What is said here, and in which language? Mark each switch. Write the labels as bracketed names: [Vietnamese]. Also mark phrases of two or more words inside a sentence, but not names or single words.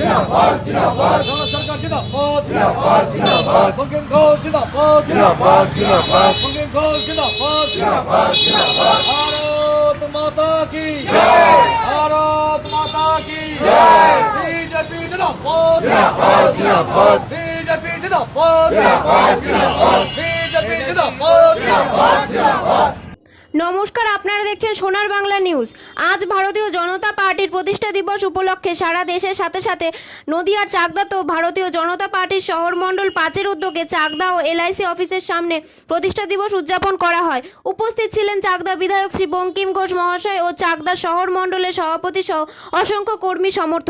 [Hindi] जिंदाबाद जिंदाबाद सरकार जिंदाबाद जिंदाबाद जिंदाबाद मुकेश घोष जिंदाबाद जिंदाबाद जिंदाबाद मुकेश घोष जिंदाबाद जिंदाबाद जिंदाबाद भारत माता की जय भारत माता की जय बीजेपी जिंदाबाद जिंदाबाद जिंदाबाद बीजेपी जिंदाबाद जिंदाबाद जिंदाबाद बीजेपी जिंदाबाद जिंदाबाद जिंदाबाद। [Bangla] নমস্কার, আপনারা দেখছেন সোনার বাংলা নিউজ। আজ ভারতীয় জনতা পার্টির প্রতিষ্ঠা দিবস উপলক্ষে সারা দেশের সাথে সাথে নদিয়ার চাকদাতেও ভারতীয় জনতা পার্টির শহর মণ্ডল 5-এর উদ্যোগে চাকদা ও এলআইসি অফিসের সামনে প্রতিষ্ঠা দিবস উদযাপন করা হয়। উপস্থিত ছিলেন চাকদা বিধায়ক শ্রী বঙ্কিম ঘোষ মহাশয় ও চাকদা শহর মণ্ডলের সভাপতি সহ অসংখ্য কর্মী সমর্থক।